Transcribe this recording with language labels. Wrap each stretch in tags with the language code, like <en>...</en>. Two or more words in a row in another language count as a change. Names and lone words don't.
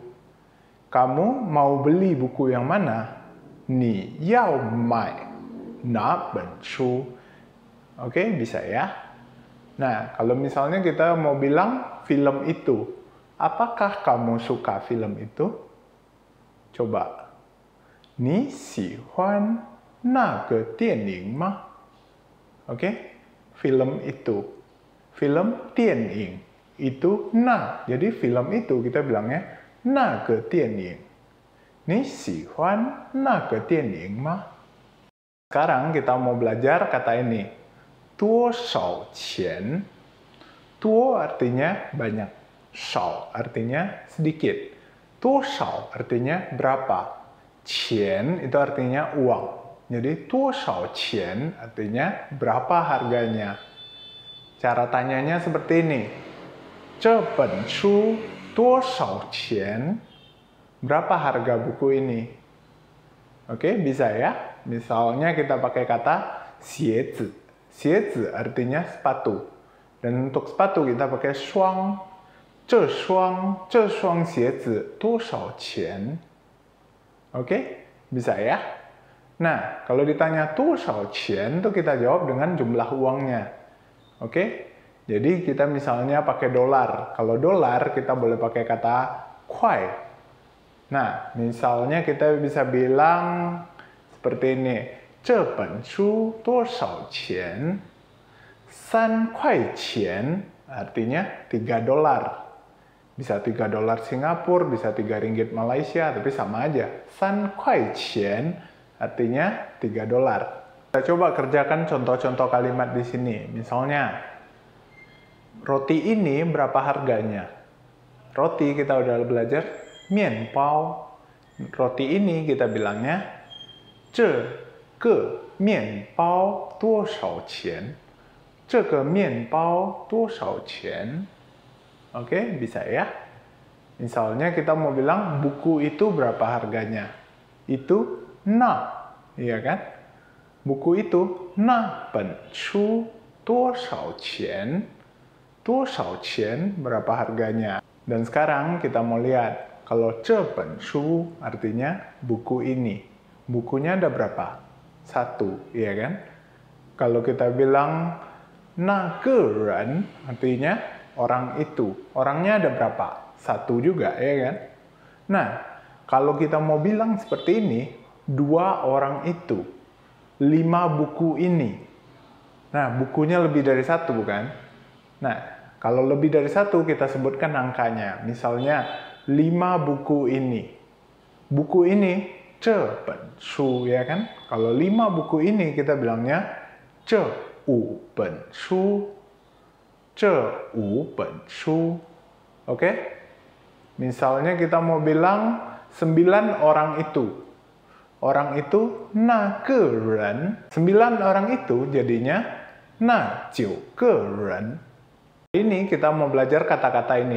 <id>Kamu mau beli buku yang mana?</id> <zh>你要买哪本书.</zh> <id>Oke, bisa ya? Nah, kalau misalnya kita mau bilang film itu, apakah kamu suka film itu? Coba.</id> <zh>你喜欢那个电影吗?</zh> <id>Oke, film itu. Film 电影 itu na. Jadi film itu kita bilangnya</id> <zh>那个电影. 你喜欢那个电影吗?</zh> <id>Sekarang kita mau belajar kata ini.</id> <zh>多少钱?</zh> <id>多 artinya banyak. 少 artinya sedikit. 多少 artinya berapa. 钱 itu artinya uang. Jadi</id> <zh>多少钱</zh> <id>artinya berapa harganya. Cara tanyanya seperti ini.</id> <zh>这本书多少钱?</zh> <id>Berapa harga buku ini? Oke, bisa ya? Misalnya kita pakai kata 鞋子. 鞋子 artinya sepatu. Dan untuk sepatu kita pakai 双.</id> <zh>这双鞋子多少钱?</zh> <id>Oke, bisa ya? Nah, kalau ditanya</id> <zh>多少钱,</zh> <id>tuh kita jawab dengan jumlah uangnya. Oke? Jadi kita misalnya pakai dolar. Kalau dolar kita boleh pakai kata 块. Nah, misalnya kita bisa bilang seperti ini.</id> <zh>这本书多少钱? 3块钱</zh> <id>artinya 3 dolar. Bisa 3 dolar Singapura, bisa 3 ringgit Malaysia, tapi sama aja.</id> <zh>3 块钱</zh> <id>artinya 3 dolar. Kita coba kerjakan contoh-contoh kalimat di sini. Misalnya, roti ini berapa harganya? roti kita udah belajar mian bao. Roti ini kita bilangnya</id> <zh>这个面包多少钱? 这个面包多少钱?</zh> <id>Oke, bisa ya. Misalnya kita mau bilang buku itu berapa harganya? Itu na, iya kan? Buku itu</id> <zh>那本书多少钱? 多少钱</zh> <id>berapa harganya? Dan sekarang kita mau lihat kalau</id> <zh>这本书</zh> <id>artinya buku ini. Bukunya ada berapa? 1, iya kan? Kalau kita bilang</id> <zh>那个人</zh> <id>artinya orang itu. Orangnya ada berapa? 1 juga, ya kan? Nah, kalau kita mau bilang seperti ini, 2 orang itu, 5 buku ini. Nah, bukunya lebih dari 1, bukan? Nah, kalau lebih dari 1, kita sebutkan angkanya. Misalnya, 5 buku ini. Buku ini,</id> <zh>这本书,</zh> <id>ya kan? Kalau 5 buku ini, kita bilangnya</id> <zh>这5本书. 这5本书.</zh> <id>Oke? Misalnya kita mau bilang 9 orang itu. Orang itu</id> <zh>那个人.</zh> <id>9 orang itu jadinya</id> <zh>那9个人.</zh> <id>Ini kita mau belajar kata-kata ini.</id>